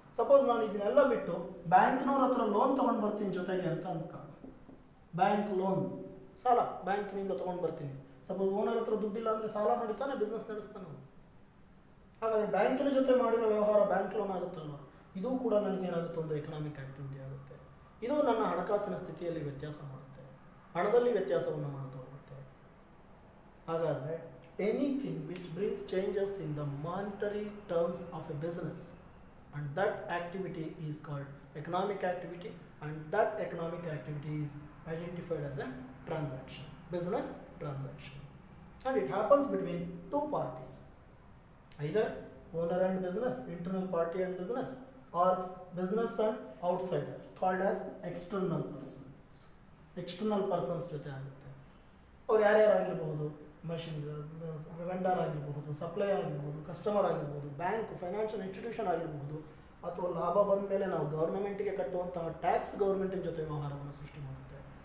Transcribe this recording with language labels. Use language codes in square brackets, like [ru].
[kn] Suppose ನಾನು ಇದನ್ನೆಲ್ಲ ಬಿಟ್ಟು ಬ್ಯಾಂಕ್ನವ್ರ ಹತ್ರ ಲೋನ್ ತೊಗೊಂಡು ಬರ್ತೀನಿ ಜೊತೆಗೆ ಅಂತ ಅಂದ್ಕೊಂಡು, ಬ್ಯಾಂಕ್ ಲೋನ್, ಸಾಲ ಬ್ಯಾಂಕ್ನಿಂದ ತೊಗೊಂಡು ಬರ್ತೀನಿ. ಸಪೋಸ್ ಓನರ್ ಹತ್ರ ದುಡ್ಡಿಲ್ಲ ಅಂದರೆ ಸಾಲ ನಡೀತಾನೆ, ಬಿಸ್ನೆಸ್ ನಡೆಸ್ತಾನೆ ಅವನು. ಹಾಗಾದರೆ ಬ್ಯಾಂಕಿನ ಜೊತೆ ಮಾಡಿರೋ ವ್ಯವಹಾರ ಬ್ಯಾಂಕ್ ಲೋನ್ ಆಗುತ್ತಲ್ವ, ಇದು ಕೂಡ ನನಗೇನಾಗುತ್ತೆ, ಒಂದು ಎಕನಾಮಿಕ್ ಆ್ಯಕ್ಟಿವಿಟಿ ಆಗುತ್ತೆ. ಇದು ನನ್ನ ಹಣಕಾಸಿನ ಸ್ಥಿತಿಯಲ್ಲಿ ವ್ಯತ್ಯಾಸ ಮಾಡುತ್ತೆ, ಹಣದಲ್ಲಿ ವ್ಯತ್ಯಾಸವನ್ನು ಮಾಡ್ತಾ ಹೋಗುತ್ತೆ. ಹಾಗಾದರೆ [en] Anything which brings changes in the monetary terms of a business, and that activity is called economic activity, and that economic activity is identified as a transaction, business transaction. And it happens between two parties, either owner and business, internal party and business, or business and outsider, called as external persons. [kn] External persons ಜೊತೆ ಆಗುತ್ತೆ. ಅವ್ರು ಯಾರ್ಯಾರಾಗಿರ್ಬೋದು, machine vendor ಆಗಿರ್ಬೋದು, supplier ಆಗಿರ್ಬೋದು, customer ಆಗಿರ್ಬೋದು, bank, financial institution ಆಗಿರ್ಬೋದು, ಅಥವಾ ಲಾಭ ಬಂದ ಮೇಲೆ ನಾವು ಗೌರ್ಮೆಂಟಿಗೆ ಕಟ್ಟುವಂತಹ ಟ್ಯಾಕ್ಸ್ ಗೌರ್ಮೆಂಟಿನ ಜೊತೆ ವ್ಯವಹಾರವನ್ನು ಸೃಷ್ಟಿ ಮಾಡುತ್ತೆ.